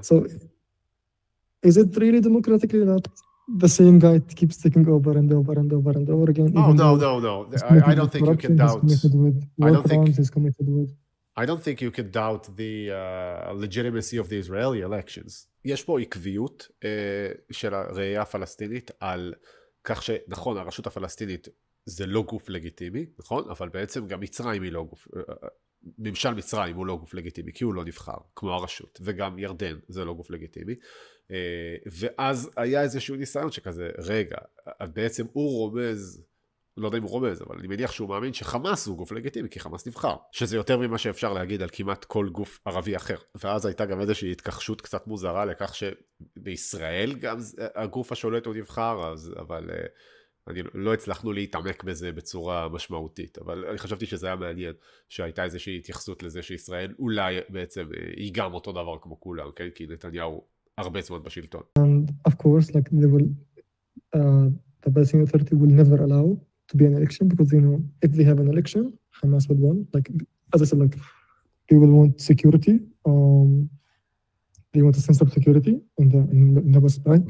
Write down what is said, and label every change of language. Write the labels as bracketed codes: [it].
[en] So is it really democratically that the same guy keeps taking over and over and over and over again? Oh, no. I don't think you can doubt. I don't think you can doubt the legitimacy of the Israeli elections. [he] יש פה עקביות של הראייה הפלסטינית על כך שנכון, הרשות הפלסטינית זה לא גוף לגיטימי, נכון? אבל בעצם גם מצרים היא לא גוף, ממשל מצרים הוא לא גוף לגיטימי, כי הוא לא נבחר, כמו הרשות, וגם ירדן זה לא גוף לגיטימי. ואז היה איזשהו ניסיון שכזה, רגע, בעצם הוא רומז, לא יודע אם הוא רומז, אבל אני מניח שהוא מאמין שחמאס הוא גוף לגיטימי, כי חמאס נבחר. שזה יותר ממה שאפשר להגיד על כמעט כל גוף ערבי אחר. ואז הייתה גם איזושהי התכחשות קצת מוזרה לכך שבישראל גם הגוף השולט הוא נבחר, אבל לא הצלחנו להתעמק בזה בצורה משמעותית. אבל אני חשבתי שזה היה מעניין, שהייתה איזושהי התייחסות לזה שישראל אולי בעצם היא גם אותו דבר כמו כולם, כן? כי נתניהו הרבה זמן בשלטון. [en] And of course, like the Palestinian Authority will never allow to be an election, because if they have an election, Hamas would win. Like as I said, like they will want security. They want a sense of security in the West Bank.